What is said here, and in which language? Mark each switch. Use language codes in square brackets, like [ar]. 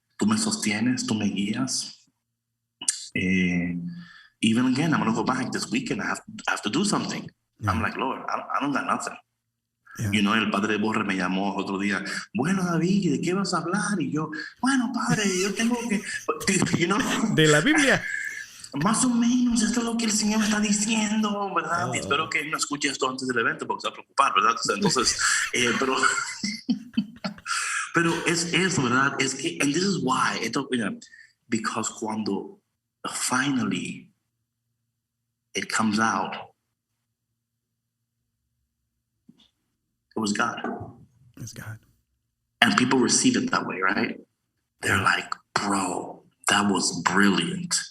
[es] Tú me sostienes, tú me guías. [en] Even again, I'm going to go back this weekend. I have to do something. Yeah. I'm like, Lord, I don't got nothing. Yeah. You know, [es] el padre Borre me llamó otro día. Bueno, David, ¿de qué vas a hablar? Y yo, bueno, padre, yo tengo que... [en] You know? [es] De la Biblia. Más o menos, esto es lo que el Señor me está diciendo, ¿verdad? Y espero que no escuche esto antes del evento porque se va a preocupar, ¿verdad? Entonces, pero es eso, ¿verdad? Es que, [en] and this is why, because [es] cuando [en] finally it comes out, it was God. It's God. And people receive it that way, right? They're like, bro, that was brilliant.